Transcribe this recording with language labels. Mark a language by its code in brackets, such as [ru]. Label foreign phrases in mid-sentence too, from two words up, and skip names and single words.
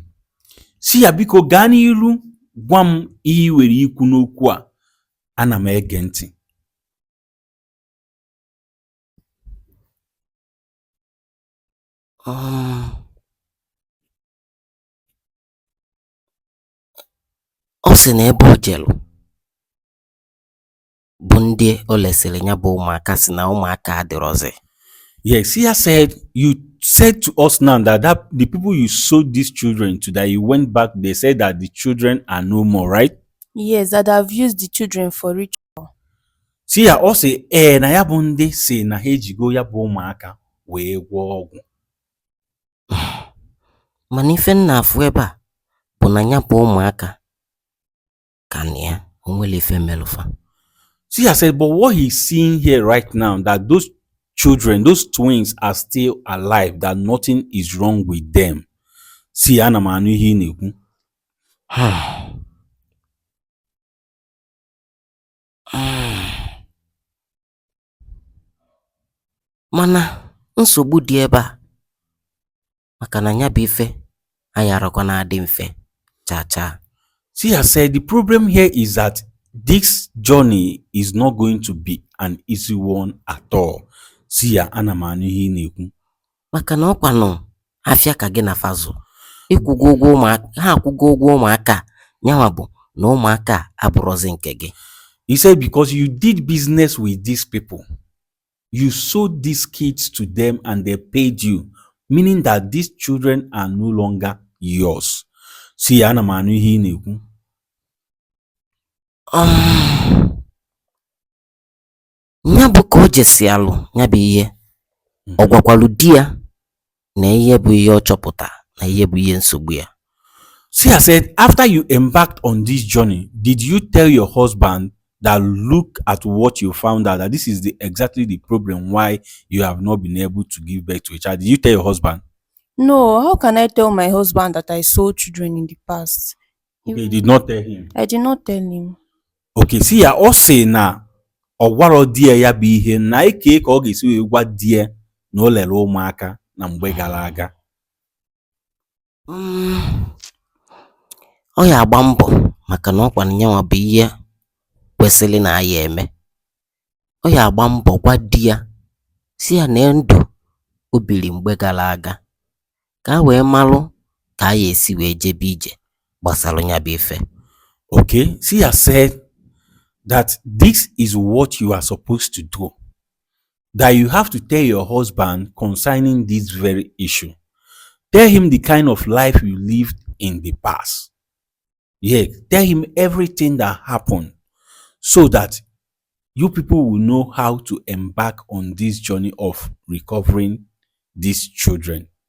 [ig] Sia biko gaa n'ilu gwa m ihe i nwere ikwu n'okwu a. Ana m ege ntị. Ọ sị na ebe o jelu bụ ndị o lesịrị ya bụ ụmụaka sị na ụmụaka adịrọzi. [en] Yes, Sia said, you said to us now that the people you sold these children to, that you went back, they said that the children are no more, right? Yes, that I've used the children for ritual. [ig] Sia ọ sị na ya bụ ndị si na ha ejigo ya bụ ụmụaka wee gwọọ ọgwụ. Mana ife nna afụ ebe a bụ na ya bụ ụmụaka ka na ya onwere ife melụfa. [en] Sia said, but what he's seeing here right now, that those children, those twins are still alive, that nothing is wrong with them. [ig] Sia ana m anụ ihe ị na-ekwu. Mana nsogbu dị ebe a maka na ya bụ ife ayarakwa na-adị mfe cha. [en] Sia said the problem here is that this journey is not going to be an easy one at all. [ig] Sia ana m anụ ihe ị na-ekwu. Maka na ọkwanụ afịa ka gị na fazụ ịkwụgo ụgwọ ụmụaka, ha akwụgo ụgwọ ụmụaka, nyanwa bụ na ụmụaka abụrụzi nke gị. [en] He said because you did business with these people, you sold these kids to them and they paid you, meaning that these children are no longer yours. [ig] Sia ana m anụ ihe ị na-ekwu. Ya bụ ka o jesi alụ ya bụ ihe, ọ gwakwalu di ya na ihe bụ ihe ọ chọpụta na ihe bụ ihe nsogbu ya. [en] Sia said, after you embarked on this journey, did you tell your husband that look at what you found out, that this is exactly the problem why you have not been able to give birth to a child? Did you tell your husband? No, how can I tell my husband that I sold children in the past? You did not tell him. I did not tell him. [ig] Okay, Sia ọ sị na ọ gwara di ya bụ ihe, na ike ka ọ ga-esi wee gwa di ya na o lere ụmụaka na mgbe gara aga. Ọ ya agba mbọ maka na ọkwa nyanwa bụ ihe kwesịrị na ya eme. Ọ ya agba mbọ gwa di ya si ya na ndụ o biri mgbe gara aga ka a wee malụ ka a ya esi wee jebe ije gbasara ya bụ ife. [en] Okay, Sia said that this is what you are supposed to do, that you have to tell your husband concerning this very issue. Tell him the kind of life you lived in the past. Yeah, tell him everything that happened so that you people will know how to embark on this journey of recovering these children.